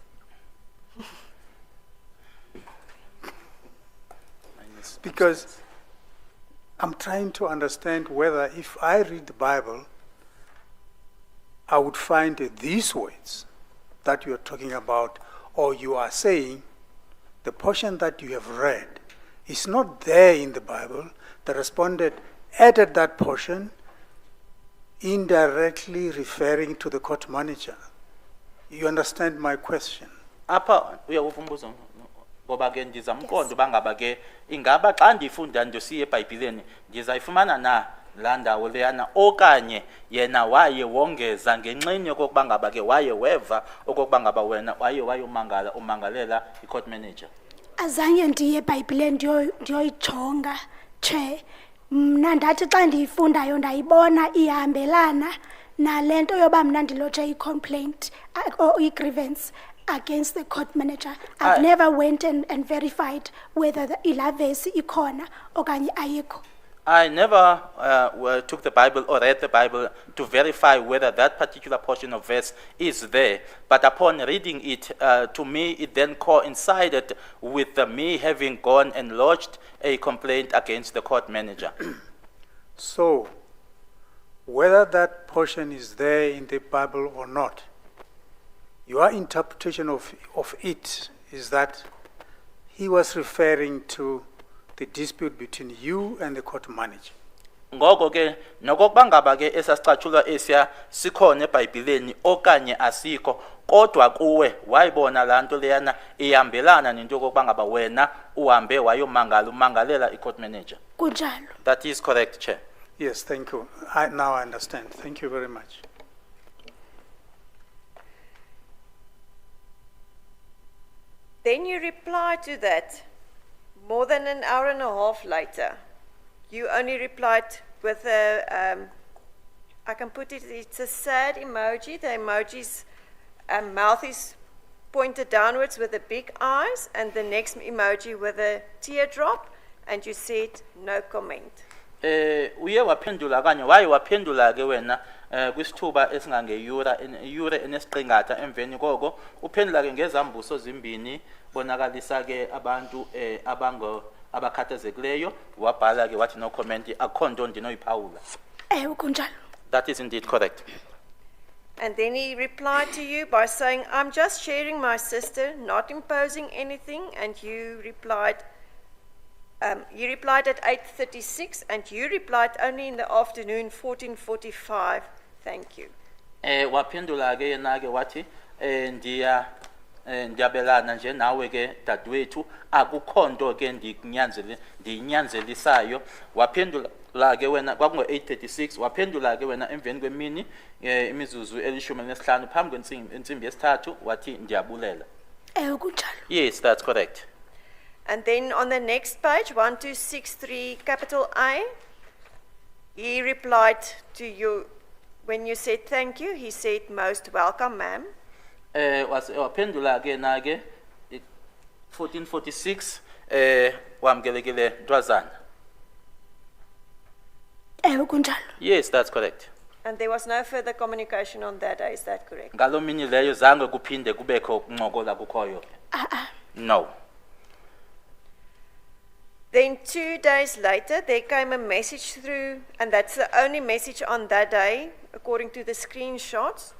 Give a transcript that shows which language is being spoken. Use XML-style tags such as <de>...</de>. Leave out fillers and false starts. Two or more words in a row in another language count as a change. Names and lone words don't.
<en>Because I'm trying to understand whether if I read the Bible, I would find these words that you are talking about, or you are saying the portion that you have read is not there in the Bible. The respondent added that portion, indirectly referring to the court manager. You understand my question?</en> <xh>Apha uyawuvumbuza ngoba ke ndizamqondo bangaba ke ingaba xa ndifunda ndosiye eBhayibhelini ndizayifumana na la ndawo leyana okanye yena waye wongeza ngenxeni yokokuba ngaba ke waye weva okokuba ngaba wena waye umangalela i-court manager. Azange ndiye eBhayibhelini ndiyoyijonga, Chair. Mna ndathi xa ndiyifundayo ndayibona ihambelana nalento yoba mna ndilodge</xh> <en>i-complaint or i-grievance against the court manager. I've never went and verified whether</en> <xh>ila verse ikhona okanye ayikho.</xh> <en>I never took the Bible or read the Bible to verify whether that particular portion of verse is there. But upon reading it, to me, it then coincided with me having gone and lodged a complaint against the court manager. So, whether that portion is there in the Bible or not, your interpretation of it is that he was referring to the dispute between you and the court manager.</en> <xh>Ngoko ke nokokuba ngaba ke esasicatshulwa esiya sikhona eBhayibhelini okanye asikho kodwa kuwe wayibona lanto leyana ihambelana nento yokuba ngaba wena uhambe wayomangala umangalela icourt manager. Kunjalo.</xh> <en>That is correct, Chair. Yes, thank you. Now I understand. Thank you very much. Then you reply to that more than an hour and a half later. You only replied with a, I can put it, it's a sad emoji. The emoji's mouth is pointed downwards with the big eyes, and the next emoji with a teardrop, and you said no comment.</en> <xh>Uye waphendula kanye waye waphendula ke wena kwisithuba esingangeyura enesiqingatha emveni koko uphendula ke ngezambuso zimbini bonakalisa ke abantu abakhathazekileyo wabhala ke wathi</xh> <en>no comment</en> <xh>akho nto ndinoyiphawula. Kunjalo.</xh> <en>That is indeed correct. And then he replied to you by saying, I'm just sharing my sister, not imposing anything, and you replied at 8:36, and you replied only in the afternoon, 14:45. Thank you.</en> <xh>Waphendula ke yena ke wathi ndiyabelana nje nawe ke dadewethu akukho nto ke ndinyanzelisayo. Waphendula ke wena kwakungo 8:36 waphendula ke wena emveni kwemini imizuzu elishumi nesihlanu phambi kwensimbi yesithathu wathi ndiyabulela. Kunjalo.</xh> <en>Yes, that's correct. And then on the next page, 1263 capital A, he replied to you, when you said thank you, he said most welcome, ma'am.</en> <xh>Waphendula ke na ke 1446 wamkelekile ntwazana. Kunjalo.</xh> <en>Yes, that's correct. And there was no further communication on that day, is that correct?</en> <xh>Ngalo mini leyo zange kuphinde kubekho ukuncokola kukhoyo.</xh> <en>No. Then 2 days later, there came a message through, and that's the only message on that day, according to the screenshots.</en>